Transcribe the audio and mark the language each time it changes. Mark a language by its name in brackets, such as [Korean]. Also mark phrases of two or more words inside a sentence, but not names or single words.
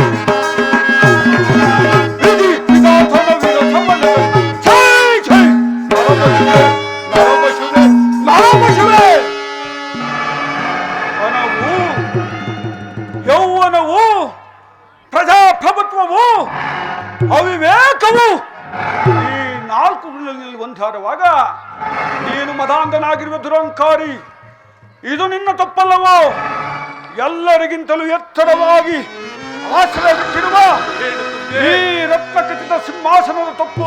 [Kannada] ವಿಧಿ ವಿಧಾತನ ವಿರುದ್ಧವನ್ನು ಜಗಿದೆ. ಛೈ ಛೈ ನರಪಶುವೇ. ನರಪಶುವೇ. ನರಪಶುವೇ. ವನವು, ಯೌವನವು, ಪ್ರಜಾಪ್ರಭುತ್ವವು, ಅವಿವೇಕವು ಈ ನಾಲ್ಕು ಗುಣಗಳಲ್ಲಿ ಒಂದಾಡುವಾಗ ನೀನು ಮದಾಂಧನಾಗಿರುವ ದುರಂಕಾರಿ. ಇದು ನಿನ್ನ ತಪ್ಪಲ್ಲವೋ? ಎಲ್ಲರಿಗಿಂತಲೂ ಎತ್ತರವಾಗಿ ಆಶ್ರಯವಿಟ್ಟಿರುವ ಈ ರತ್ನಖಚಿತ ಸಿಂಹಾಸನದ ತಪ್ಪು.